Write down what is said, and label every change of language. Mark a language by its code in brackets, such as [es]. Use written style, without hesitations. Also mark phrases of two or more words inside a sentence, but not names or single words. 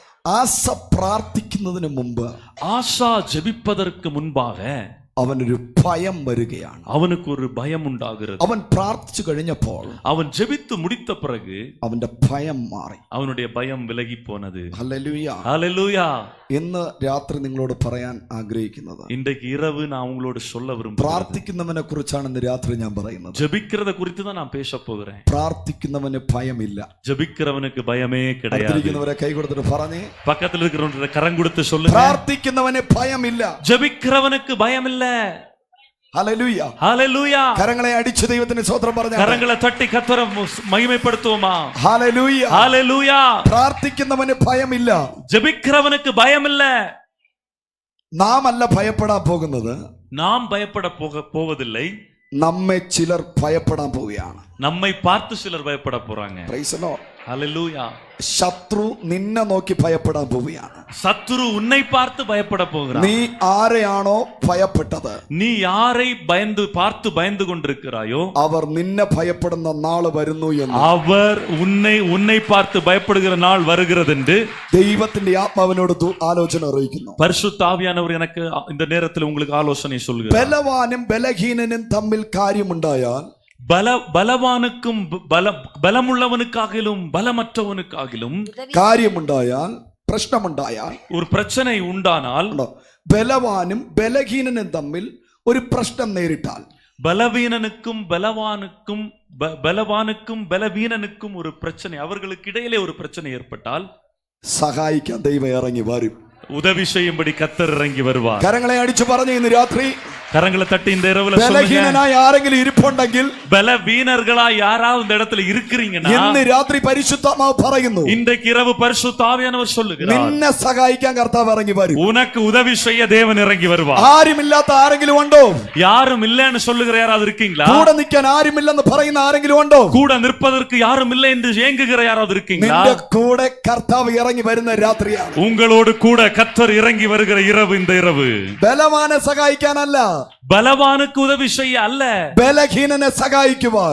[ml] ആസ പ്രാർത്ഥിക്കുന്നതിന് മുമ്പ്, [ta] ஆசா ஜெபிப்பதற்கு முன்பாக [ml] അവനൊരു ഭയം വരികയാണ്. [ta] அவனுக்கு ஒரு பயம் உண்டாகிறது. [ml] അവൻ പ്രാർത്ഥിച്ചു കഴിഞ്ഞപ്പോൾ [ta] அவன் ஜெபித்து முடித்த பிறகு [ml] അവന്റെ ഭയം മാറി. [ta] அவனுடைய பயம் விலகி போனது. [ml] ഹല്ലേലൂയ. [ta] ஹல்லேலூயா. [ml] ഇന്ന് രാത്രി നിങ്ങളോട് പറയാൻ ആഗ്രഹിക്കുന്നത്, [ta] இன்றைக்கு இரவு நான் உங்களோடு சொல்ல விரும்புகிறேன், [ml] പ്രാർത്ഥിക്കുന്നവനെ കുറിച്ചാണ് ഇന്ന് രാത്രി ഞാൻ പറയുന്നത്. [ta] ஜெபிக்கிறத குறித்து தான் நான் பேச போகிறேன். [ml] പ്രാർത്ഥിക്കുന്നവന് ഭയമില്ല. [ta] ஜெபிக்கிறவனுக்கு பயமே கிடையாது. [ml] അടുത്തിരിക്കുന്നവരെ കൈ കൊടുത്തിട്ട് പറഞ്ഞേ, [ta] பக்கத்துல இருக்கிறவங்க கரம் கொடுத்து சொல்லுங்க, [ml] പ്രാർത്ഥിക്കുന്നവന് ഭയമില്ല. [ta] ஜெபிக்கிறவனுக்கு பயம் இல்ல. [ml] ഹല്ലേലൂയ. [ta] ஹல்லேலூயா. [ml] കരങ്ങളെ അടിച്ച് ദൈവത്തിന് സ്തോത്രം പറഞ്ഞാൽ, [ta] கரங்களை தட்டி கர்த்தரை மகிமைப்படுத்துவோமா? [ml] ഹല്ലേലൂയ. [ta] ஹல்லேலூயா. [ml] പ്രാർത്ഥിക്കുന്നവന് ഭയമില്ല. [ta] ஜெபிக்கிறவனுக்கு பயம் இல்ல. [ml] നാം അല്ല ഭയപ്പെടാൻ പോകുന്നത്, [ta] நாம் பயப்பட போவதில்லை, [ml] നമ്മെ ചിലർ ഭയപ്പെടാൻ പോവുകയാണ്. [ta] நம்மை பார்த்து சிலர் பயப்பட போறாங்க. [en] Praise the Lord. [ta] ஹல்லேலூயா. [ml] ശത്രു നിന്നെ നോക്കി ഭയപ്പെടാൻ പോവുകയാണ്. [ta] சத்துரு உன்னை பார்த்து பயப்பட போகிறான். [ml] നീ ആരെയാണോ ഭയപ്പെട്ടത്, [ta] நீ யாரை பார்த்து பயந்து கொண்டிருக்கிறாயோ [ml] അവർ നിന്നെ ഭയപ്പെടുന്ന നാൾ വരുന്നു എന്ന് [ta] அவர் உன்னை பார்த்து பயப்படுகிற நாள் வருகிறது என்று [ml] ദൈവത്തിന്റെ ആത്മാവിനോട് ആലോചന അറിയിക്കുന്നു. [ta] பரிசுத்த ஆவியானவர் எனக்கு இந்த நேரத்தில் உங்களுக்கு ஆலோசனை சொல்கிறார். [ml] ബലവാനും ബലഹീനനും തമ്മിൽ കാര്യമുണ്ടായാൽ, [ta] பலவானுக்கும் பலமுள்ளவனுக்காகிலும் பலமற்றவனுக்காகிலும் [ml] കാര്യമുണ്ടായാൽ, പ്രശ്നമുണ്ടായാൽ, [ta] ஒரு பிரச்சனை உண்டானால், [ml] ബലവാനും ബലഹീനനും തമ്മിൽ ഒരു പ്രശ്നം നേരിട്ടാൽ, [ta] பலவீனனுக்கும் பலவீனனுக்கும் ஒரு பிரச்சனை, அவர்களுக்கு இடையிலே ஒரு பிரச்சனை ஏற்பட்டால் [ml] സഹായിക്കാൻ ദൈവം ഇറങ്ങി വരും. [ta] உதவி செய்யும்படி கர்த்தர் இறங்கி வருவார். [ml] കരങ്ങളെ അടിച്ചു പറഞ്ഞു ഇന്ന് രാത്രി, [ta] கரங்களை தட்டி இந்த இரவுல சொல்லுங்க, [ml] ബലഹീനനായ ആരെങ്കിലും ഇരിപ്പുണ്ടെങ്കിൽ, [ta] பலவீனர்களா யாராவது இந்த இடத்துல இருக்கிறீங்கன்னா, [ml] ഇന്ന് രാത്രി പരിശുദ്ധാത്മാവ് പറയുന്നു, [ta] இன்றைக்கு இரவு பரிசுத்த ஆவியானவர் சொல்லுகிறார், [ml] നിന്നെ സഹായിക്കാൻ കർത്താവ് ഇറങ്ങി വരും. [ta] உனக்கு உதவி செய்ய தேவன் இறங்கி வருவார். [ml] ആരുമില്ലാത്ത ആരെങ്കിലും ഉണ്ടോ? [ta] யாரும் இல்லைன்னு சொல்லுகிற யாராவது இருக்கீங்களா? [ml] കൂടെ നിൽക്കാൻ ആരുമില്ലെന്ന് പറയുന്ന ആരെങ്കിലും ഉണ്ടോ? [ta] கூட நிற்பதற்கு யாரும் இல்லை என்று ஏங்குகிற யாராவது இருக்கீங்களா? [ml] നിന്റെ കൂടെ കർത്താവ് ഇറങ്ങി വരുന്ന രാത്രിയാണ്. [ta] உங்களோடு கூட கர்த்தர் இறங்கி வருகிற இரவு இந்த இரவு. [ml] ബലവാനെ സഹായിക്കാനല്ല, [ta] பலவானுக்கு உதவி செய்ய அல்ல, [ml] ബലഹീനനെ സഹായിക്കുവാൻ